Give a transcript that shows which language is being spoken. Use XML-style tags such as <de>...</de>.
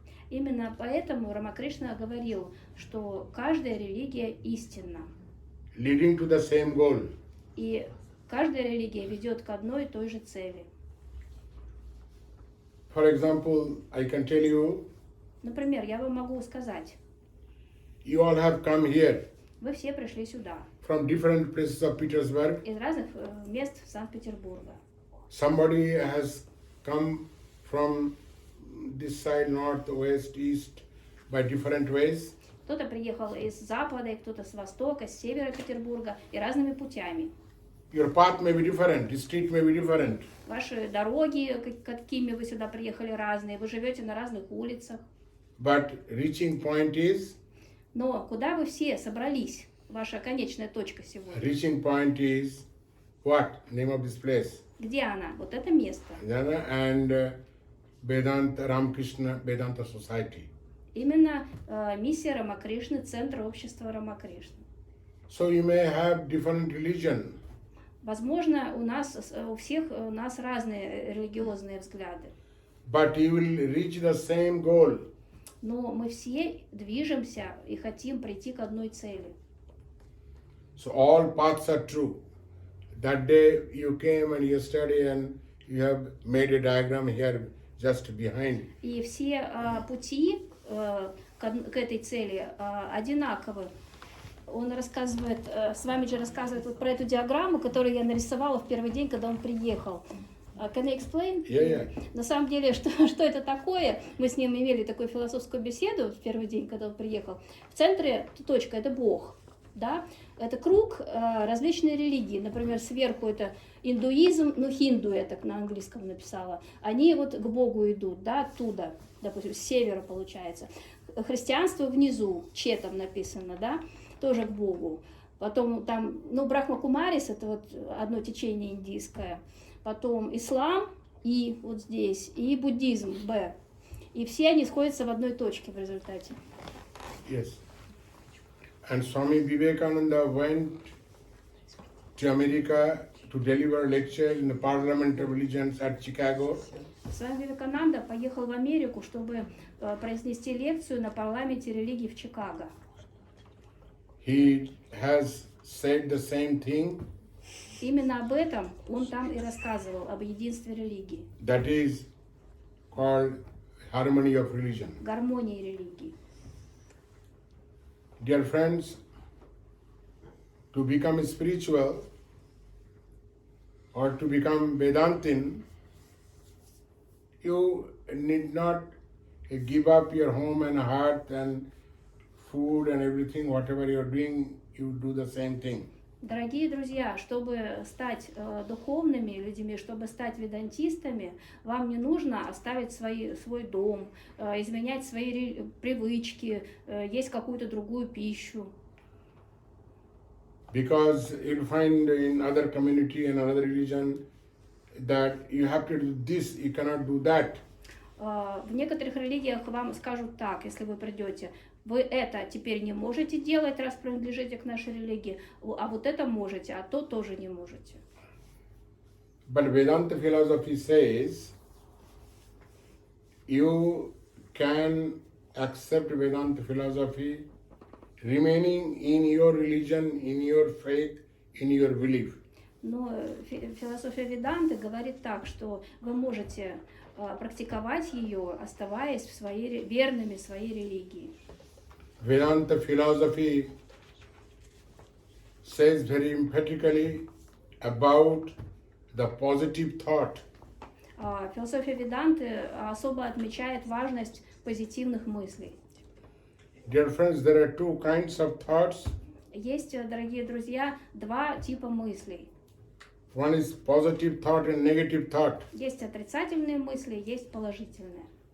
<ru>Именно поэтому Рамакришна говорил, что каждая религия истинна.</ru> <en>Leading to the same goal.</en> <ru>И каждая религия ведет к одной и той же цели.</ru> <en>For example, I can tell you,</en> <ru>Например, я вам могу сказать,</ru> <en>you all have come here</en> <ru>вы все пришли сюда</ru> <en>from different places of Petersburg.</en> <ru>из разных мест Санкт-Петербурга.</ru> <en>Somebody has come from this side, north, west, east, by different ways.</en> <ru>Кто-то приехал из запада, и кто-то с востока, с севера Петербурга, и разными путями.</ru> <en>Your path may be different, the street may be different.</en> <ru>Ваши дороги, какими вы сюда приехали, разные, вы живете на разных улицах.</ru> <en>But reaching point is,</en> <ru>Но куда вы все собрались? Ваша конечная точка сегодня.</ru> <en>reaching point is what? Name of this place?</en> <ru>Где она? Вот это место.</ru> <en>Jana and Vedanta Ramakrishna Vedanta Society.</en> <ru>Именно миссия Рамакришны, центр общества Рамакришны.</ru> <en>So you may have different religion,</en> <ru>Возможно, у всех у нас разные религиозные взгляды,</ru> <en>but you will reach the same goal.</en> <ru>но мы все движемся и хотим прийти к одной цели.</ru> <en>So all paths are true. That day you came and yesterday and you have made a diagram here just behind.</en> <ru>И все пути к этой цели одинаковы. Он рассказывает, Свамиджи рассказывает вот про эту диаграмму, которую я нарисовала в первый день, когда он приехал.</ru> <en>Can I explain? Yeah.</en> <ru>На самом деле, что это такое? Мы с ним имели такую философскую беседу в первый день, когда он приехал. В центре точка – это Бог. Да? Это круг различные религии. Например, сверху это индуизм, хинду я так на английском написала. Они вот к Богу идут, да, оттуда, допустим, с севера получается. Христианство внизу, че там написано, да, тоже к Богу. Потом там, Брахма Кумарис, это вот одно течение индийское. Потом ислам, и вот здесь, и буддизм, Б. И все они сходятся в одной точке в результате.</ru> <en>Yes. And Swami Vivekananda went to America to deliver a lecture in the Parliament of Religions at Chicago.</en> <ru>Свами Вивекананда поехал в Америку, чтобы произнести лекцию на парламенте религий в Чикаго.</ru> <en>He has said the same thing.</en> <ru>Именно об этом он там и рассказывал, об единстве религии.</ru> <en>That is called harmony of religion.</en> <ru>Гармонии религии.</ru> <en>Dear friends, to become spiritual or to become Vedantin, you need not give up your home and hearth and food and everything, whatever you're doing, you do the same thing.</en> <ru>Дорогие друзья, чтобы стать духовными людьми, чтобы стать ведантистами, вам не нужно оставить свой дом, изменять свои привычки, есть какую-то другую пищу.</ru> <en>Because you'll find in other community and another religion that you have to do this, you cannot do that.</en> <ru>В некоторых религиях вам скажут так, если вы придете, вы это теперь не можете делать, раз принадлежите к нашей религии, а вот это можете, а то тоже не можете.</ru> <en>But Vedanta philosophy says you can accept Vedanta philosophy remaining in your religion, in your faith, in your belief.</en> <ru>Но философия Веданты говорит так, что вы можете практиковать ее, оставаясь верными своей религии.</ru> <en>Vedanta philosophy says very emphatically about the positive thought.</en> <ru>Философия Веданты особо отмечает важность позитивных мыслей.</ru> <en>Dear friends, there are two kinds of thoughts.</en> <ru>Есть, дорогие друзья, два типа мыслей.</ru> <en>One is positive thought and negative thought.</en> <ru>Есть отрицательные мысли, есть положительные.</ru>